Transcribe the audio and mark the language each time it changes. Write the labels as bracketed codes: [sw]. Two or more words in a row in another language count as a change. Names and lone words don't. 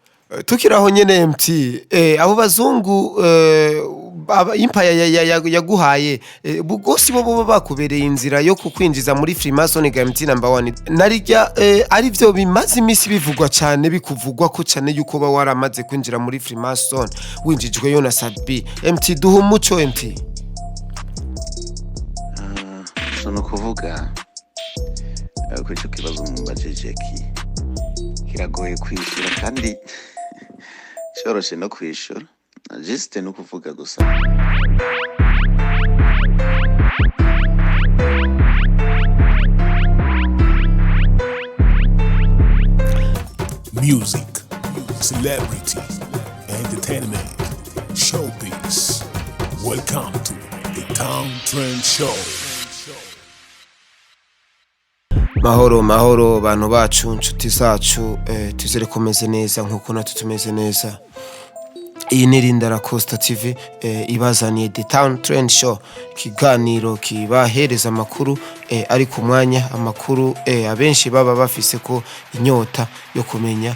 [rn] tukiraho nyene MT abo bazungu impaya yaguhaye bugosi bo bakubereye inzira yo kukwinjiza muri Freemason ga MT number 1 narijya ari byo bimaze imisi bivugwa cyane bikuvugwa ko cyane yuko ba waramaze kwinjira muri Freemason winjijwe yo na Sadbi MT duha umuco MT no kuvuga ko icyo kibazo mu bajejeki kiragoye kwishura kandi cyoroshye no kwishura just no kuvuga gusa [en] music, celebrity, entertainment, showbiz. Welcome to the Town Trend Show. [rn] Mahoro bantu bacu nshuti zacu tuzere komeze neza nkuko natwe tumeze neza. Iyi ni Lynda Lacosta TV ibazaniye The Town Trend Show kiganiro kibahereza amakuru ari ku mwanya amakuru abenshi baba bafise ko inyota yo kumenya.